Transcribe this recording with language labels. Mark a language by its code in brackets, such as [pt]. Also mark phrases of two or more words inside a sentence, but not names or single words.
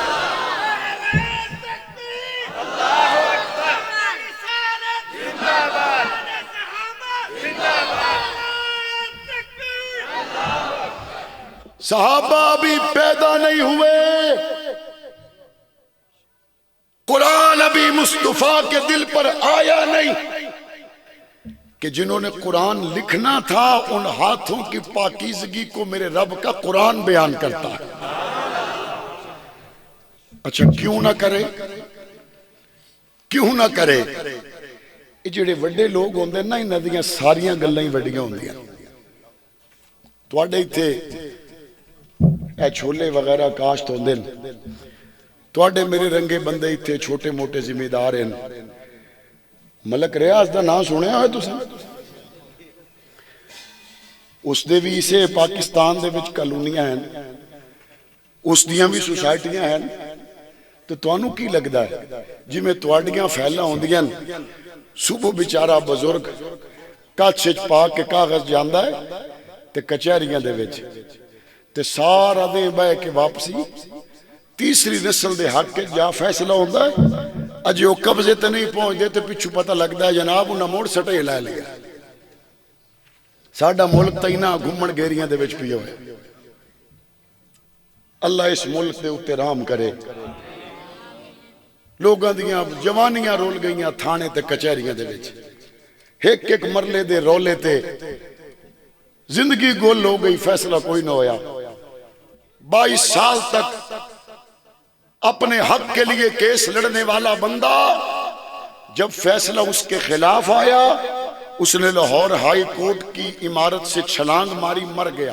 [ur] صحابہ بھی پیدا نہیں ہوئے، قرآن ابھی مصطفیٰ کے دل پر آیا نہیں، کہ جنہوں نے قرآن لکھنا تھا ان ہاتھوں کی پاکیزگی کو میرے رب کا قرآن بیان کرتا ہے۔ اچھا کیوں نہ کرے، کیوں نہ کرے؟ [pa] یہ جڑے وڈے لوگ ہوندے نا، انہاں دیاں ساریاں گلاں ہی وڈیاں ہوندیاں۔ تواڈے ایتھے اے چھولے وغیرہ کاشت ہوندے، تواڈے میرے رنگے بندے ایتھے چھوٹے موٹے ذمہ دار ہیں۔ ملک ریاض دا نام سنیا ہے تساں؟ اس دے بھی اسے پاکستان دے وچ کالونیاں ہیں، اس دیاں بھی سوسائٹیاں ہیں، تو توانوں کی لگدا ہے جی میں تواڈیاں پھیلاں ہوندیاں، صبح بیچارہ بزرگ کچھ پا کے کاغذ جاندا ہے تے کچہریاں دے وچ تے سارا دے بہ کے واپسی تیسری نسل دے حق کے جا فیصلہ ہوندا ہے۔ اجے وہ قبضے تے نہیں پہنچ دے تے پچھو پتہ لگدا ہے جناب انہاں موڑ سٹے لے لیا۔ ساڈا ملک تے انہاں گھومن گھیریاں دے وچ پیا ہوئے۔ اللہ اس ملک دے اوتے رحم کرے۔ لوگاں دیاں جوانیاں رول گئیاں تھانے تے کچہریاں دے وچ، ایک ایک مرلے دے رولے تے زندگی گول ہو گئی، فیصلہ کوئی نہ ہویا۔ [ur] 22 سال تک اپنے حق کے لیے کیس لڑنے والا بندہ، جب فیصلہ اس کے خلاف آیا اس نے لاہور ہائی کورٹ کی عمارت سے چھلانگ ماری، مر گیا۔